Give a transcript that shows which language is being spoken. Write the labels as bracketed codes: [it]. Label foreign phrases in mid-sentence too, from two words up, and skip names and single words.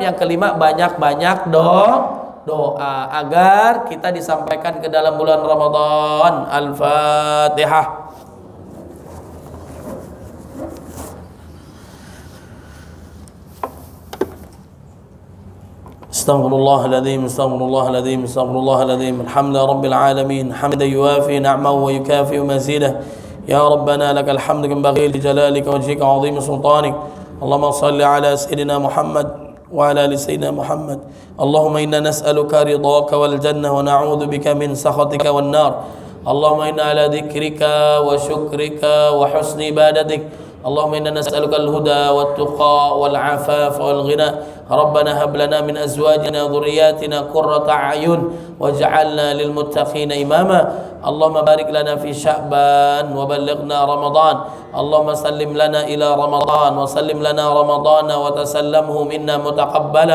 [ms] Yang kelima, banyak-banyak doa agar kita disampaikan ke dalam bulan Ramadan. Al-Fatihah. [ar] أستغفر الله العظيم أستغفر الله العظيم أستغفر الله العظيم. الحمد لله رب العالمين حمدا يوافي نعمه ويكافئ مزيده. يا ربنا لك الحمد ينبغي لجلال وجهك عظيم سلطانك. اللهم صل على سيدنا محمد وعلى آل سيدنا محمد. اللهم إنا نسألك رضاك والجنة ونعوذ بك من سخطك والنار. اللهم إنا على ذكرك وشكرك وحسن عبادتك. اللهم إنا نسألك الهدى والتقى والعفاف والغنى. ربنا هب لنا من أزواجنا وذرياتنا قرة أعين واجعلنا للمتقين إماما. اللهم بارك لنا في شعبان وبلغنا رمضان اللهم سلم لنا إلى رمضان وسلم لنا رمضان وتسلمه منا متقبلا